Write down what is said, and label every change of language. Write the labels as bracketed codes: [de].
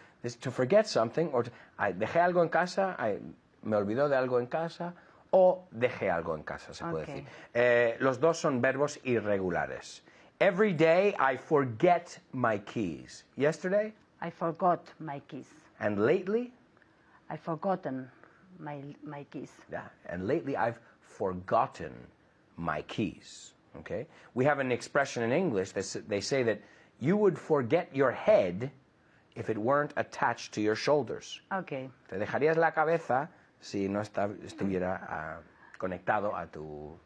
[en] This, to forget something [es] or dejé algo en casa, me olvidó de algo en casa, o dejé algo en casa, se puede Okay. decir. Los dos son verbos irregulares. [en] Every day I forget my keys. Yesterday? I forgot my keys. And lately? I've forgotten my keys. Yeah, and lately I've forgotten my keys. Okay? We have an expression in English that they say that you would forget your head if it weren't attached to your shoulders. Okay. [es] Te dejarías la cabeza si no estuviera conectado a tu